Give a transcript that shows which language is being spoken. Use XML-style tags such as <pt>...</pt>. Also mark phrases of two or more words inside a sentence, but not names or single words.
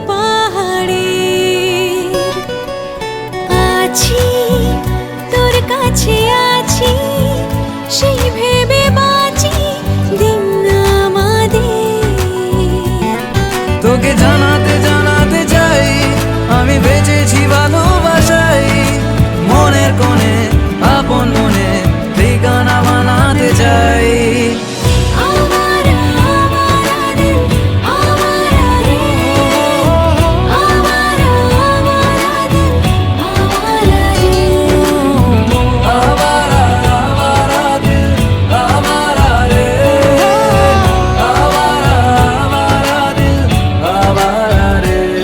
<bn>পাহাড়ের আছি তোর কাছে আছি সেই ভেবে বাঁচি দিন আমাদের। তোকে জানাতে জানাতে চাই আমি বেঁচেছি ভালোবাসাই, মনের কোণে আপন মনে ঠিকানা বানাতে চাই।</bn> <hi>आवारा आवारा दिल आवारा रे, आवारा आवारा दिल आवारा रे। आवारा आवारा दिल आवारा रे, आवारा आवारा दिल आवारा रे।</hi>